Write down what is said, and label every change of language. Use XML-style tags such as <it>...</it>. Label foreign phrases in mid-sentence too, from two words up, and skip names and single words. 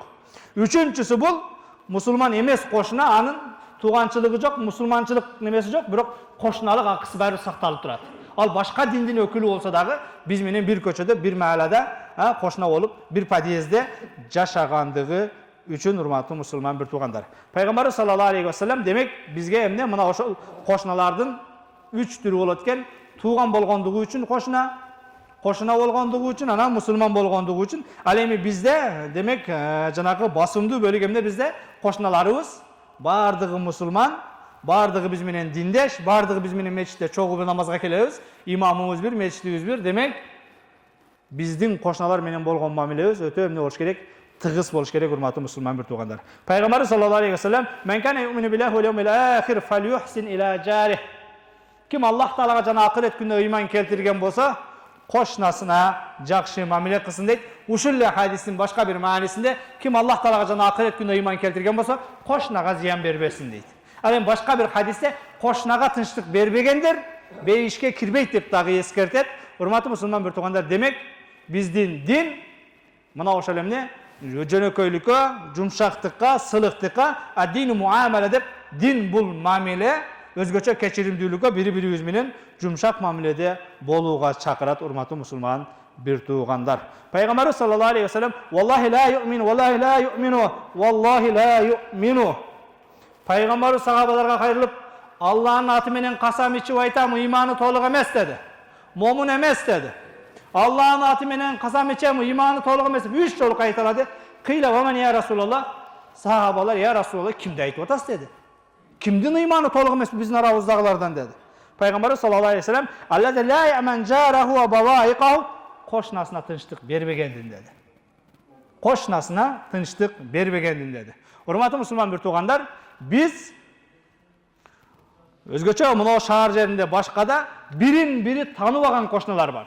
<ky>Үчүнчүсү бул мусулман эмес кошуна, анын туганчылыгы жок, мусулманчылык немеси жок, бирок кошуналык акысы баары сакталып турат. Ал башка диндин өкүлү болсо дагы биз менен бир көчөдө, бир маалада кошуна болуп, бир подъездде жашагандыгы үчүн урматтуу мусулман бир туугандар. Пайгамбар</ky> <ar>صلى الله عليه وسلم</ar> <ky>демек бизге эмне мына ошол кошуналардын 3 түрү болот экен. Туган болгондугу үчүн кошуна, кошуна болгондугу үчүн, анан мусулман болгондугу үчүн. Ал эми бизде демек жанагы басымдуу бөлүк эмне бизде? Кошуналарыбыз бардыгы мусулман, бардыгы биз менен диндеш, бардыгы биз менен мечитте чогуу намазга келебиз, имамыбыз бир, мечитибиз бир. Демек биздин кошуналар менен болгон мамилебиз өтө эмне болуш керек? Тыгыз болуш керек, урматтуу мусулман бир туугандар.</ky> <ar>Пайгамбар صلى الله عليه وسلم: "من كان يؤمن بالله واليوم الآخر فليحسن إلى جاره."</ar> <ky>Ким Аллах Таалага жана акырет күнүнө ыйман келтирген болсо, кошунасына жакшы мамиле кылсын дейт. Ушул эле хадистин башка бир маанисинде ким Аллах Таалага жана акырет күнүнө ыйман келтирген болсо, кошунага зыян бербесин дейт. Ал эми башка бир хадисте кошунага тынчтык бербегендер бейишке кирбейт деп дагы эскертет. Урматтуу мусулман бир туугандар, демек биздин дин мына ошол эмне? Жөнөкөйлүккө, жумшактыкка, сылыктыкка,</ky> <ar>الدين معاملة</ar> <ky>деп, дин бул мамиле, өзгөчө кечиримдүүлүккө, бири-бирибиз менен жумшак мамиледе болууга чакырат, урматтуу мусулман бир туугандар.</ky> <ar>Пайгамбар صلى الله عليه وسلم: "والله لا يؤمن، والله لا يؤمن، والله لا يؤمن."</ar> <ky>Пайгамбар сахабаларга кайрылып, Аллахтын аты менен касам ичип айтам, ыйманы толук эмес деди. Момун эмес деди. Аллахтын аты менен касам ичем, ыйманы толук эмес деп 3 жолу кайталады.</ky> <ar>قيل ومن يا رسول الله?</ar> <ky>Сахабалар:</ky> <ar>"يا رسول الله,</ar> <ky>кимди айтып атасыз?" деди. Кимдин ыйманы толук эмес биздин арабыздагылардан деди.</ky> <ar>Пайгамбар صلى الله عليه وسلم: "الذي لا يأمن جاره بوائقه",</ar> <ky>кошунасына тынчтык бербегендин деди. Кошунасына тынчтык бербегендин деди. Урматтуу мусулман бир туугандар, биз өзгөчө мына шаар жеринде башкада бирин-бири тааныбаган кошуналар бар.</ky>